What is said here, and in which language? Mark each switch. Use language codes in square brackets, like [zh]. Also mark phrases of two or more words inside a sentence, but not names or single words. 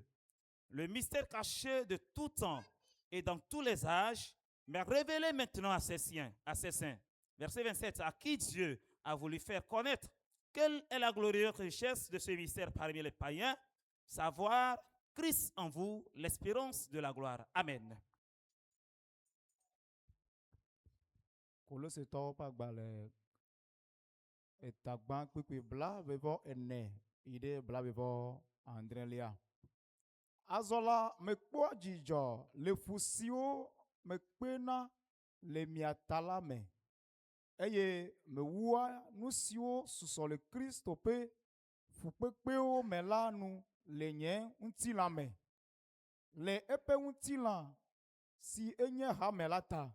[fr] Le mystère caché de tout temps et dans tous les âges m'est révélé maintenant à ses saints. Verset 27, à qui Dieu a voulu faire connaître quelle est la glorieuse richesse de ce mystère parmi les païens, savoir Christ en vous, l'espérance de la gloire. Amen. [ee] Kolositɔwo ƒe agbalẽ etagbã kpukpui blaevevɔ ene yi ɖe blaevevɔ adrelia. Azɔ la, mekpɔa dzidzɔ le fu siwo mekpena le mia ta la me eye mewua nu siwo susɔ le Kristo ƒe fukpekpewo me la nu le nye ŋutilã me, le eƒe ŋutilã si enye hame la ta.